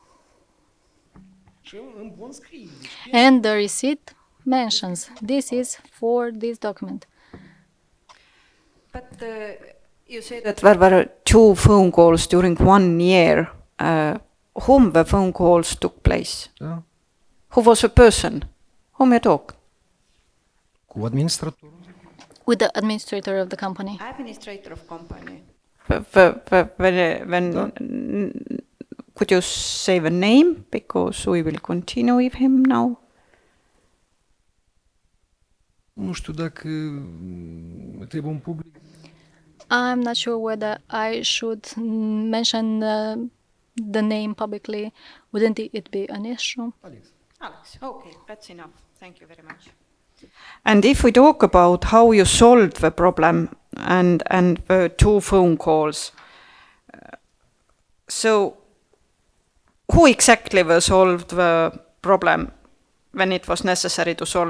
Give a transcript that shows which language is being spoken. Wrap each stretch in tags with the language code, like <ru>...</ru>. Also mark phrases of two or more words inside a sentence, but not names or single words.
<en>And the receipt mentions this is for this document. But you said that there were 2 phone calls during 1 year. Whom the phone calls took place?</en> <ro>Da?</ro> <en>Who was the person? Whom you talked?</en> <ro>Cu administratorul?</ro> <en>with the administrator of the company. Administrator of company. Could you say the name, because we will continue with him now?</en> <ro>Nu știu dacă trebuie un public.</ro> <en>I'm not sure whether I should mention the name publicly. Wouldn't it be an issue? Alex. Alex, okay, that's enough. Thank you very much. And if we talk about how you solved the problem and the 2 phone calls, so who exactly solved the problem when it was necessary to solve?</en>